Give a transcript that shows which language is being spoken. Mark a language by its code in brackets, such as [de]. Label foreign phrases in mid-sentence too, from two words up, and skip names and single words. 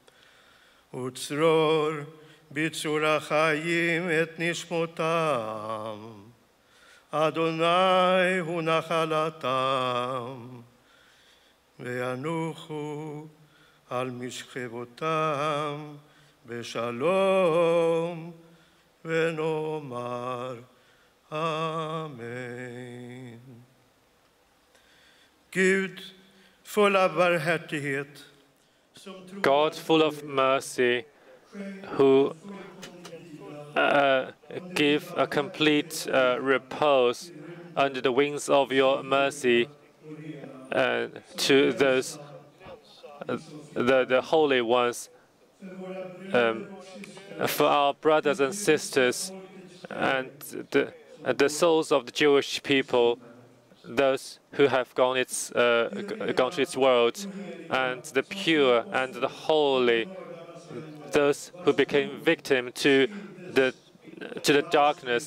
[he] וצרור בצור החיים את נשמותם, אדוני הוא נחלתם, וינוחו על משכבותם בשלום, ונאמר אמן. [sv] Gud full av barmhärtighet, [en] God full of mercy, who give a complete repose under the wings of your mercy to those the holy ones, for our brothers and sisters and the souls of the Jewish people, those who have gone to its world, and the pure and the holy, those who became victim to the darkness.